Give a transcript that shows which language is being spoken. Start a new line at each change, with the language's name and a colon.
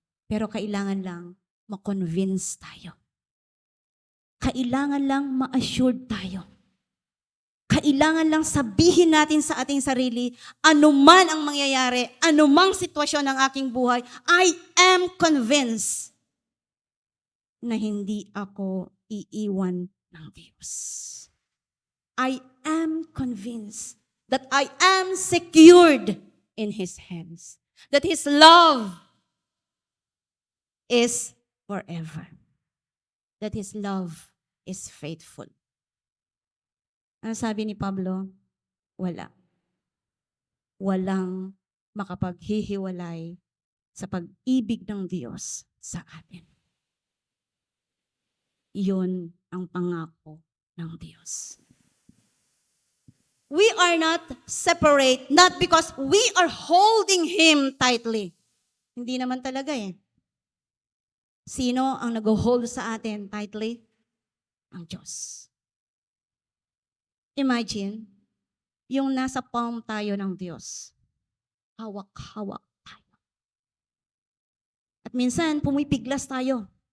Filipino: Pero kailangan lang ma-convince tayo. Kailangan lang ma-assured tayo. Kailangan lang sabihin natin sa ating sarili, anuman ang mangyayari, anumang sitwasyon ng aking buhay,
English: I am convinced
Filipino: na hindi ako iiwan ng Diyos.
English: I am convinced that I am secured in His hands. That His love is forever. That His love is faithful.
Filipino: Ano sabi ni Pablo? Wala. Walang makapaghihiwalay sa pag-ibig ng Diyos sa atin. Iyon ang pangako ng Diyos.
English: We are not separate, not because we are holding Him tightly.
Filipino: Hindi naman talaga eh. Sino ang nag-hold sa atin tightly? Ang Diyos. Imagine, yung nasa palm tayo ng Diyos. Hawak-hawak tayo. At minsan, pumipiglas tayo.